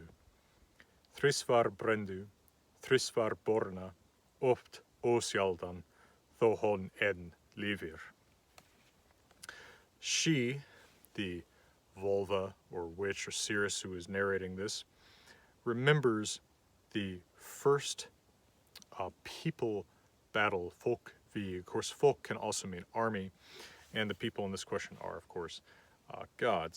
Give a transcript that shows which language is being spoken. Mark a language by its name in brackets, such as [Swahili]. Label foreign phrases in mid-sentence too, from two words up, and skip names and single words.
[Old Norse] Þrisvar brendu, þrisvar borna, oft ósjaldan, þó hon enn lifir. [English] She, the vulva or witch or seeress who is narrating this, remembers the first people battle, folkvig. Of course, folk can also mean army, and the people in this question are, of course, gods.